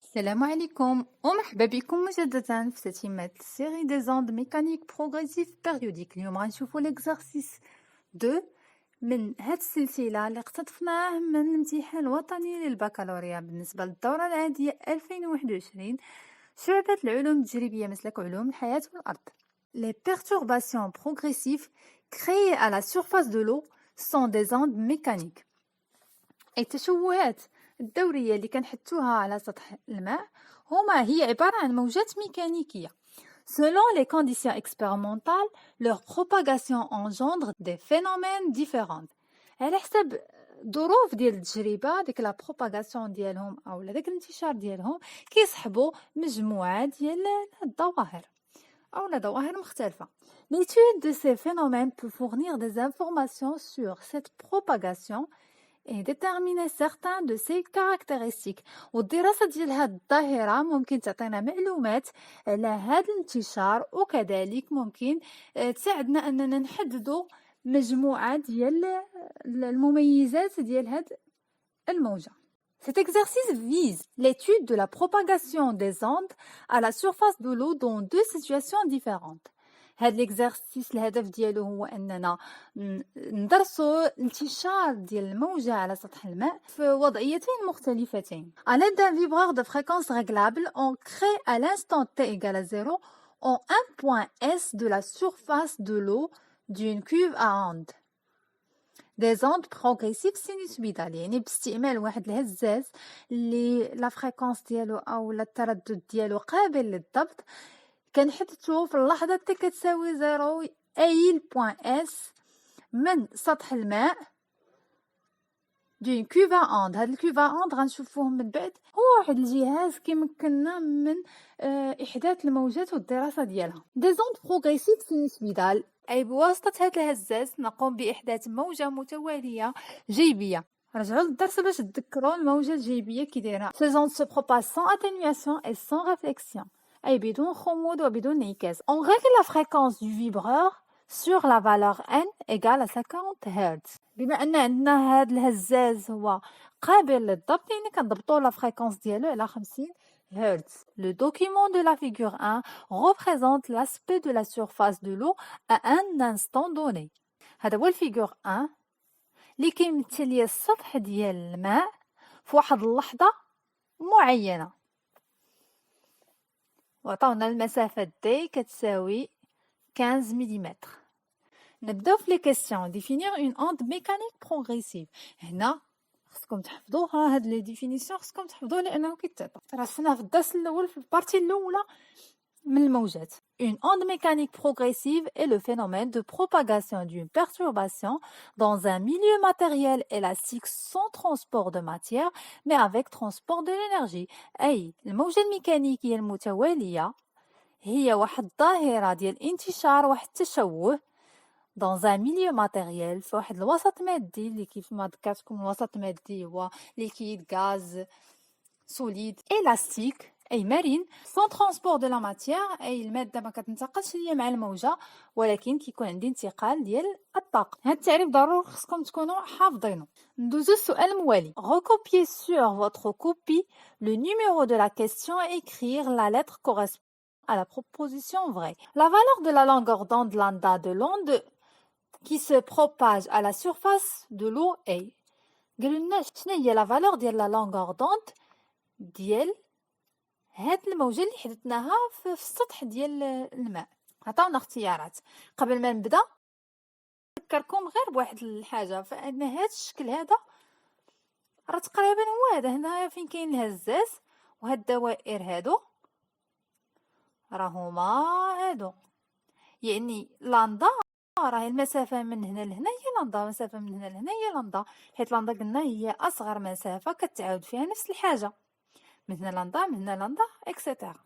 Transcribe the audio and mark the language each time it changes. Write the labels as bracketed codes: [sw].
[ar] السلام عليكم ومرحبا بكم مجددا في تتمة [fr] السيري دي زوند ميكانيك بروغريسيف بيريوديك. [ar] اليوم غنشوفو ليكزارسيس 2 من هاد السلسلة اللي اقتطفناه من الامتحان الوطني للبكالوريا بالنسبة للدورة العادية 2021 شعبة العلوم التجريبية مسلك علوم الحياة والأرض. [fr] Les perturbations progressives créées à la surface de l'eau sont des ondes mécaniques. [ar] التشوهات الدورية اللي كنحطوها على سطح الماء هي عبارة عن موجات ميكانيكية. [fr] Selon les conditions expérimentales, leur propagation engendre des phénomènes différents. [ar] على حسب ظروف ديال التجربة ديك [fr] لا بروباغاسيون [ar] ديالهم او داك الانتشار ديالهم كيصحبوا مجموعة ديال الظواهر او ظواهر مختلفة. [fr] L'étude de ces phénomènes peut fournir des informations sur cette propagation et déterminer certains de ses caractéristiques. [ar] والدراسة ديال هاد الظاهرة ممكن تعطينا معلومات على هاد الانتشار وكذلك ممكن تساعدنا أننا نحددوا مجموعة ديال المميزات ديال هاد الموجة. [fr] Cet exercice vise l'étude de la propagation des ondes à la surface de l'eau dans deux situations différentes. [ar] هاد الاكزرسيس الهدف ديالو هو اننا ندرسوا انتشار ديال الموجة على سطح الماء في وضعيتين مختلفتين. [fr] À l'aide d'un vibreur de fréquence réglable, on crée à l'instant t égale à 0 en un point S de la surface de l'eau d'une cuve à ondes. Des ondes progressives sinusoïdales [ar] يعني باستعمال واحد الهزاز اللي لا فريكونس ديالو او التردد ديالو قابل للضبط كنحددو في اللحظة تي كتساوي 0 أي البوان اس من سطح الماء [fr] دون كوفا اوند. [ar] هاد الكوفا اوند غنشوفوهم من بعد هو واحد الجهاز كيمكننا من احداث الموجات والدراسة ديالها. [fr] دي زوند بروغريسيف سينوسويدال [ar] اي بواسطة هاد الهزاز نقوم باحداث موجة متوالية جيبية. رجعوا للدرس باش تذكروا الموجة الجيبية كي دايره. [fr] Ces ondes se propagent sans atténuation et sans réflexion. [ar] أي بدون خمود وبدون انعكاس. [fr] On règle la fréquence du vibreur sur la valeur n égale à 50 Hz. [ar] بما أن عندنا هاد الهزاز هو قابل للضبط يعني كنضبطوا [fr] لا فريكونس [ar] ديالو على 50 Hz. [fr] Le document de la figure 1 représente l'aspect de la surface de l'eau à un instant donné. [ar] هذا هو الفيغور 1 اللي كيمثل لي السطح ديال الماء في واحد اللحظة معينة. وعطاونا المسافة دي كتساوي 15 ملم. نبداو في [fr] لي كيسيون. ديفينير اون اوند ميكانيك بروغريسيف. [ar] هنا خصكم تحفظوها هاد لي ديفينيسيون خصكم تحفظوها لانه كيتعطى درسناه في الدرس الاول في البارتي الاولى من الموجات. [fr] Une onde mécanique progressive est le phénomène de propagation d'une perturbation dans un milieu matériel élastique sans transport de matière mais avec transport de l'énergie. [ar] أي الموجة الميكانيكية المتوالية هي واحد الظاهرة ديال انتشار واحد التشوه [fr] dans un milieu matériel [ar] في واحد الوسط مادي اللي كيف ما ذكرتكم الوسط المادي هو ليكيد غاز سوليد élastique أي مرن [fr] sans transport de la matière [ar] أي المادة ما كتنتقلش ليا مع الموجة ولكن كيكون عندي انتقال ديال الطاقة. هاد التعريف ضروري خصكم تكونوا حافظينه. ندوزو السؤال الموالي. [fr] Recopiez sur votre copie le numéro de la question et écrire la lettre correspondant à la proposition vraie. La valeur de la longueur d'onde lambda de l'onde qui se propage à la surface de l'eau est. [ar] قالوا لنا شنو هي [fr] la valeur [ar] ديال [fr] la longueur d'onde [ar] ديال هاد الموجة اللي حدثناها في السطح ديال الماء. عطاونا اختيارات. قبل ما نبدا نذكركم غير بواحد الحاجه فان هاد الشكل هذا راه تقريبا هو هذا هنا فين كاين الهزاز وهاد الدوائر هادو راهما هادو يعني لاندا راه المسافه من هنا لهنا هي لاندا المسافه من هنا لهنا هي لاندا حيت لاندا قلنا هي اصغر مسافه كتعاود فيها نفس الحاجه من هنا لاندا من هنا لاندا اكسيتيرا.